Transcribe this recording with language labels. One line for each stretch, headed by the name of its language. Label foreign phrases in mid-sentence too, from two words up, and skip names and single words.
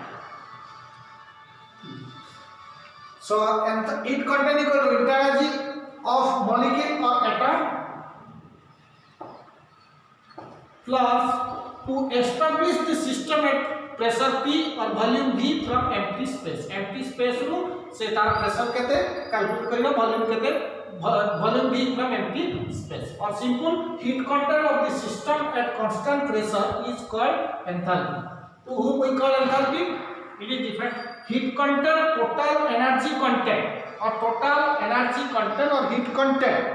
English: So heat content equal to internal energy of molecule or atom plus to establish the system at pressure P or volume V from empty space. Empty space
Odia: ରୁ ସେ ତାର
English: pressure केते calculate करिनो volume केते volume V from empty space. और simple heat content of the system at constant pressure is called enthalpy. To whom we call enthalpy? It is different. Heat content, total energy content or total energy content or heat content.